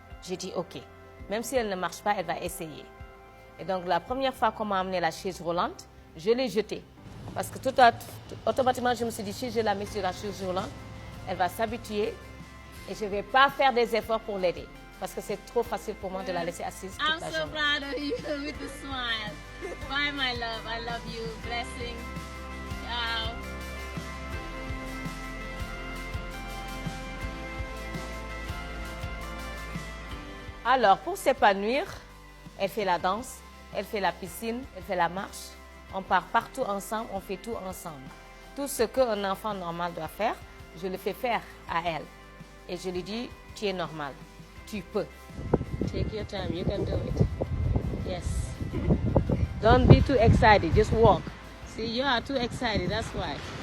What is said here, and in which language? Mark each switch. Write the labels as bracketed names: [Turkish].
[French] J'ai dit OK, même si elle ne marche pas, elle va essayer. Et donc la première fois qu'on m'a amené la chaise roulante, je l'ai jetée. Parce que automatiquement, je me suis dit, si je la mets sur la chaise roulante, elle va s'habituer et je ne vais pas faire des efforts pour l'aider. Parce que c'est trop facile pour moi de la laisser assise toute la journée. [English] I'm so proud of you with the smile. Bye, my love. I love you. Blessing. Ciao. [French] Alors, pour s'épanouir, elle fait la danse, elle fait la piscine, elle fait la marche. On part partout ensemble, on fait tout ensemble. Tout ce qu'un enfant normal doit faire, je le fais faire à elle. Et je lui dis, tu es normal, tu peux. [English] Take your time, you can do it. Yes. Don't be too excited, just walk. See, you are too excited, that's why.